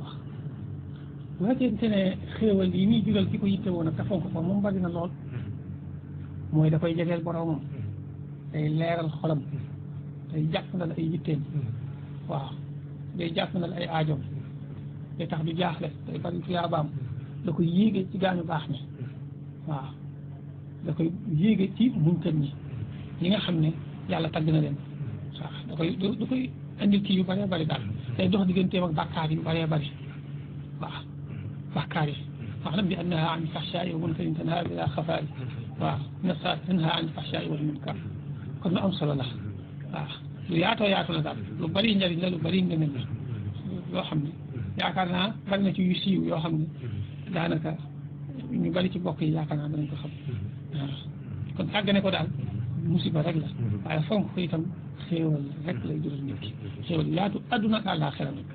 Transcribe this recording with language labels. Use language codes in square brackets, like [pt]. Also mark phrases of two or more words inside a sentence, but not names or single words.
[wo] baax bu fekkente ne xéewal yi muy jural ki ko yitte woon ak te fonk ko moom bari na lool mooy da koy jegeel boroomam day leeral xolam day jàppandal ay yitteem waaw day jàppandal ay aajoom day tax du jaaxle day bari tuyaabaam da koy yéege ci gaañu baax ñi waaw da koy yéege ci muñkat ñi nga xam ne yàlla tagg na leen waaw da koy indil kii yu bëree bëri daal day dox digganteem ak bàkkaar yu bëree bëri waaw bàkkaar yi [ar] واعلم بأنها عن الفحشاء والمنكر تنهى بلا خفاء تنهى عن الفحشاء والمنكر [wo] kon lu am solo la waaw lu yaatoo la daal lu bari njëriñ la lu bari ngëneel la loo xam ne yaakaar naa bari na ci yu siiw yoo xam ne daanaka ñu bari ci bokk yi yaakaar naa danañ ko xam waaw kon sàggane ko daal musiba rek la waaye fonk ko itam xéewal rek lay jural nit ki xéewal yaatu adduna ak àllaaxira